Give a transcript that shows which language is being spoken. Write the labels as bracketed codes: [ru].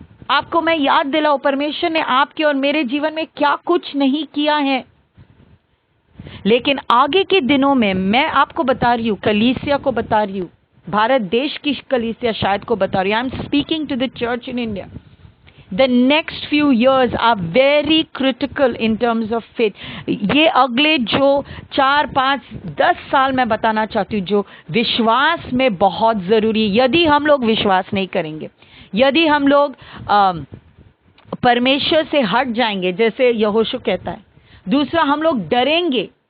[hi] आपको मैं याद दिलाऊं, परमेश्वर ने आपके और मेरे जीवन में क्या कुछ नहीं किया है। लेकिन आगे के दिनों में मैं आपको बता रही हूं, कलीसिया को बता रही हूं, भारत देश की कलीसिया शायद को बता रही हूं, [en] I am speaking to the church in India. The next few years are very critical in terms of faith. [hi] ये अगले जो 4, 5, 10 साल मैं बताना चाहती हूँ जो विश्वास में बहुत जरूरी है। यदि हम लोग विश्वास नहीं करेंगे, यदि हम लोग परमेश्वर से हट जाएंगे, जैसे यहोशू कहता है, दूसरा हम लोग डरेंगे,